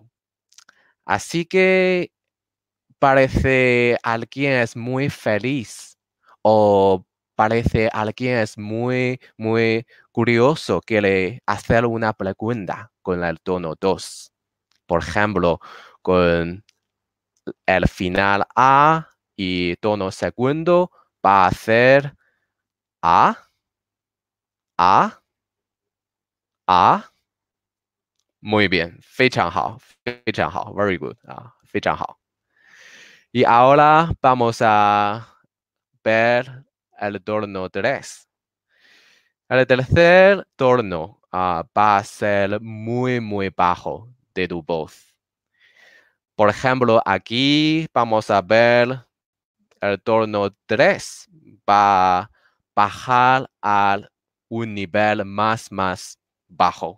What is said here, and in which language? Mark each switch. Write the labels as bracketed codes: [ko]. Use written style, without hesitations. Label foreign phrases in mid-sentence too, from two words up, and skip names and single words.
[es] Así que parece alguien es muy feliz o parece alguien es muy curioso, quiere hacer una pregunta con el tono 2. Por ejemplo, con el final A y tono segundo va a ser A, A, A. Muy bien, [zh] 非常好，非常好， [en] very good [zh] 非常好。 [es] Y ahora vamos a ver el tono 3. El tercer tono va a ser muy bajo de tu voz. Por ejemplo, aquí vamos a ver el tono 3 va a bajar a un nivel más bajo.